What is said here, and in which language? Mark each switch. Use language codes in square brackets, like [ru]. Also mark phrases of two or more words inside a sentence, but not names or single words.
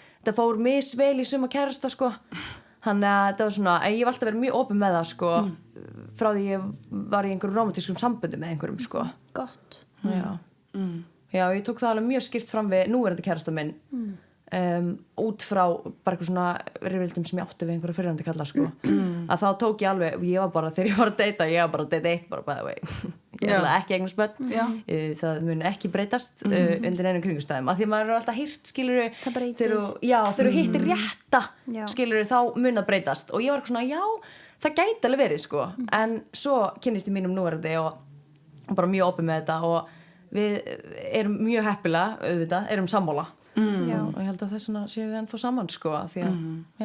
[is] Þetta fór misvel í suma kærasta, sko. Þannig að þetta var svona, en ég hef alltaf verið mjög opin með það sko, frá því ég var í einhverjum romantískum samböndum með einhverjum sko. Gott. Já, ég tók það alveg mjög skýrt fram við núverandi kærasta minn út frá bara eitthvað svona rifrildum sem ég átti við einhverja fyrrandi kalla sko. Að þá tók ég alveg, ég var bara þegar ég var að deyta, ég var bara að deyta eitt bara [en] by the way. [is] Ég ætla ekki eignast börn, það mun ekki breytast undir einum kringumstæðum, af því maður er alltaf heyrt skilurðu, það breytist. þegar þú hittir rétta skilurðu þá mun það breytast og ég var eitthvað svona já, það gæti alveg verið sko, en svo kynnist ég mínum núverandi og bara mjög opið með þetta og við erum mjög heppilega, auðvitað, erum sammála og ég held að þess vegna séum við ennþá saman sko, því að, já.